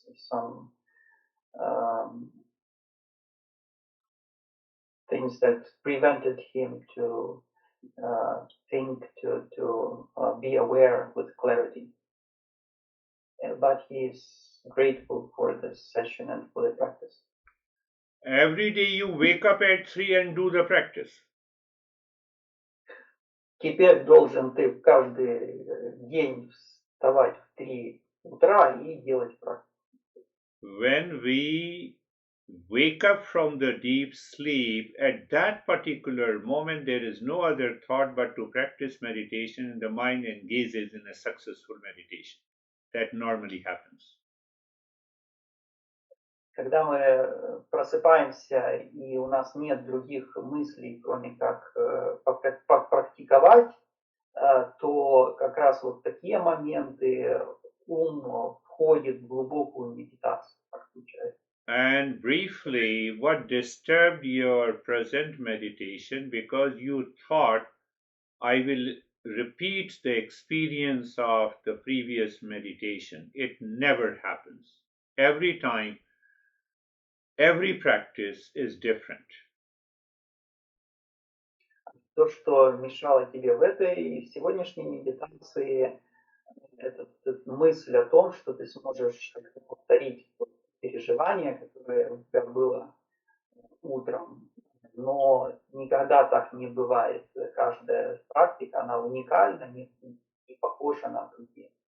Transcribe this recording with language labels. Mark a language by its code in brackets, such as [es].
[en] Some things that prevented him to think, to be aware with clarity. But he's grateful for this session and for the practice. Every day you wake up at 3 and do the practice. [ru] Теперь должен ты каждый день вставать в 3 утра и делать практику. [en] When we wake up from the deep sleep, at that particular moment there is no other thought but to practice meditation, and the mind engages in a successful meditation. That normally happens. [ru] Когда мы просыпаемся и у нас нет других мыслей, кроме как практиковать, то как раз вот такие моменты ум входит в глубокую медитацию. [en] And briefly, what disturbed your present meditation? Because you thought, I will repeat the experience of the previous meditation. It never happens. Every time, every practice is different. [ru] То, что мешало тебе в этой сегодняшней медитации, это мысль о том, что ты сможешь повторить переживание, которое у тебя было утром. Но никогда так не бывает. Каждая практика, она уникальна, не похожа на другие.